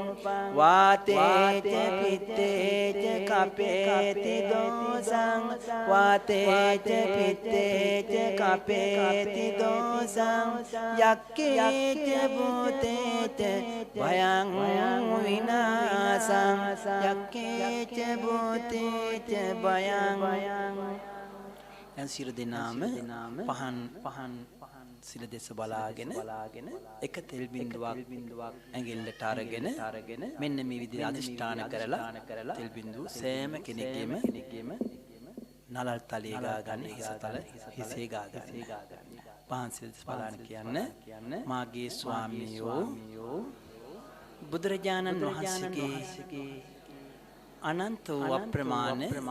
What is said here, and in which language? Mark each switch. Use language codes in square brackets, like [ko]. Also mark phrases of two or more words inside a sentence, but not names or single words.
[pi] වාතේච පිත්තේච කපේති දෝසං වාතේච පිත්තේච කපේති දෝසං යක්කේච භූතේච භයං විනාසං යක්කේච භූතේච භයං [si] දැන් සියලු දෙනාම පහන් සිල දෙස බලාගෙන එක තෙල් බිඳුවක් ඇඟිල්ලට අරගෙන මෙන්න මේ විදිහට අදිෂ්ඨාන කරලා තෙල් බිඳුව සෑම කෙනෙක්ගේම නලල් තලයේ ගා ගන්න හිසේ ගා ගන්න පහන් සිල දෙස බලාන කියන්න මාගේ ස්වාමියෝ බුදුරජාණන් වහන්සේගේ අනන්ත වූ අප්‍රමාණ